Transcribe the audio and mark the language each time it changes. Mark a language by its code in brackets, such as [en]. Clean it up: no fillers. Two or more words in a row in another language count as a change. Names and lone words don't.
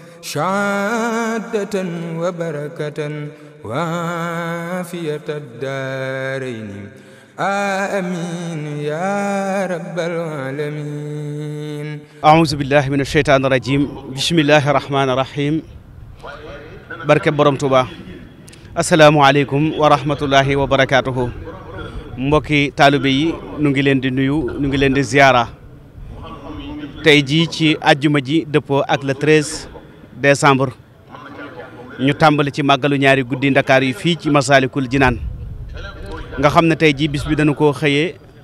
[ar] شهادة وبركة وعافية الدارين آمين يا رب العالمين. أعوذ بالله من الشيطان الرجيم بسم الله الرحمن الرحيم [wo] barke borom Touba [ar] السلام عليكم ورحمة الله وبركاته [wo] mbokki taalibe yi nu ngi leen di nuyu nu ngi leen di ziara tey jii ci àjjuma ji dëppoo ak [fr] le 13 décembre [wo] ñu tàmbali ci màggalu ñaari guddi Ndakaar yi fii ci Masaalikul Jinaan nga xam ne tey jii bis bi dañu koo xëyee